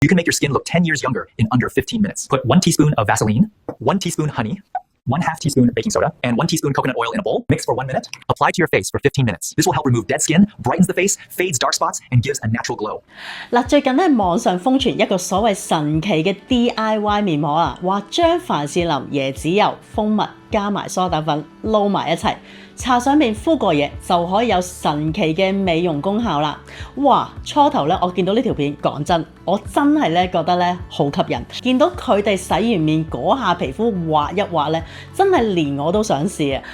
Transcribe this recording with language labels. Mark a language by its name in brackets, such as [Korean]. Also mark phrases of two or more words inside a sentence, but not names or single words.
[English] You can make your skin look 10 years younger in under 15 minutes. Put 1 teaspoon of Vaseline, 1 teaspoon honey, 1/2 teaspoon baking soda, and 1 teaspoon coconut oil in a bowl. Mix for 1 minute. Apply to your face for 15 minutes. This will help remove dead skin, brightens the face, fades dark spots, and gives a natural glow. [Cantonese] 嗱，最近咧網上瘋傳一個所謂神奇嘅 DIY 面膜啊，話將凡士林、椰子油、蜂蜜加埋梳打粉撈埋一齊，搽上面敷過嘢就可以有神奇嘅美容功效啦！哇，初頭咧我見到呢條片，講真，我真係咧覺得咧好吸引，見到佢哋洗完面嗰下皮膚滑一滑咧，真係連我都想試啊！